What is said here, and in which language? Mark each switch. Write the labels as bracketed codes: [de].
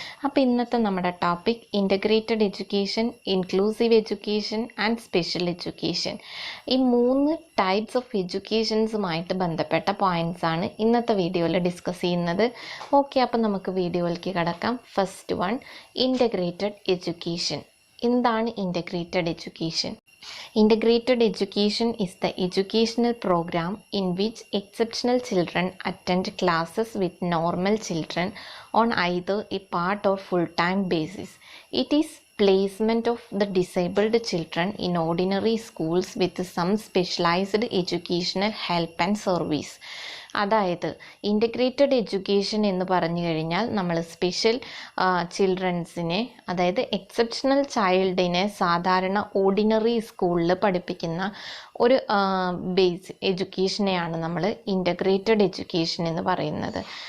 [ml] അപ്പോൾ ഇന്നത്തെ നമ്മുടെ topic integrated education, inclusive education and special education. ഈ 3 ടൈപ്സ് ഓഫ് എഡ്യൂക്കേഷൻസുമായിട്ട് ബന്ധപ്പെട്ട പോയിൻറ്റ്സ് ആണ് ഇന്നത്തെ വീഡിയോയിൽ ഡിസ്കസ് ചെയ്യുന്നത്. ഓക്കെ, അപ്പോൾ നമുക്ക് വീഡിയോയിലേക്ക് കടക്കാം. First one, integrated education. എന്താണ് integrated education? [en] Integrated education is the educational program in which exceptional children attend classes with normal children on either a part or full-time basis. It is placement of the disabled children in ordinary schools with some specialized educational help and service. [ml] അതായത് integrated education എന്ന് പറഞ്ഞു കഴിഞ്ഞാൽ നമ്മൾ special ചിൽഡ്രൻസിനെ, അതായത് exceptional ചൈൽഡിനെ സാധാരണ ordinary സ്കൂളിൽ പഠിപ്പിക്കുന്ന ഒരു ബേസ് എഡ്യൂക്കേഷനെയാണ് നമ്മൾ ഇൻ്റഗ്രേറ്റഡ് എഡ്യൂക്കേഷൻ എന്ന് പറയുന്നത്.